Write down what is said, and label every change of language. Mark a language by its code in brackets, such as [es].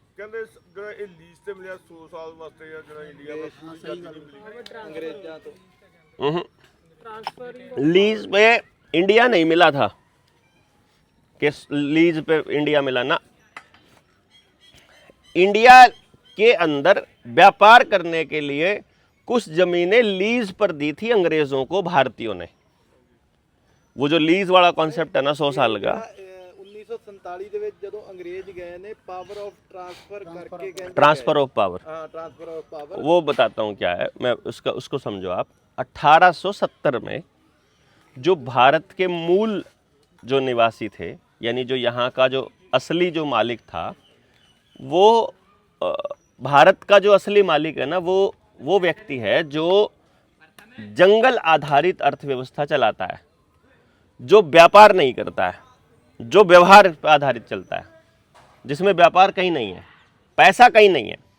[pa] ਕਹਿੰਦੇ ਜਿਹੜਾ ਇਹ ਲੀਜ਼ ਤੇ ਮਿਲਿਆ 100 ਸਾਲ ਵਾਸਤੇ ਜਾਂ ਜਿਹੜਾ ਇੰਡੀਆ ਦਾ ਪੂਰੀ ਆਜ਼ਾਦੀ ਮਿਲੀ ਅੰਗਰੇਜ਼ਾਂ ਤੋਂ। [en] transfer [hi] लीज पे इंडिया नहीं मिला था कि लीज पे इंडिया मिला ना, इंडिया के अंदर व्यापार करने के लिए कुछ जमीनें लीज पर दी थी अंग्रेजों को भारतीयों ने। वो जो लीज वाला कॉन्सेप्ट है ना 100 साल का, [pa] 1947 ਦੇ ਵਿੱਚ ਜਦੋਂ ਅੰਗਰੇਜ਼ ਗਏ ਨੇ ਪਾਵਰ ਆਫ ट्रांसफर करके ਕਹਿੰਦੇ [en] transfer of power, हाँ transfer of power, [hi] वो बताता हूँ क्या है, मैं उसको समझो आप। 1870 में जो भारत के मूल जो निवासी थे, यानी जो यहाँ का जो असली जो मालिक था, वो भारत का जो असली मालिक है ना, वो व्यक्ति है जो जंगल आधारित अर्थव्यवस्था चलाता है, जो व्यापार नहीं करता है, जो व्यवहार पर आधारित चलता है, जिसमें व्यापार कहीं नहीं है, पैसा कहीं नहीं है।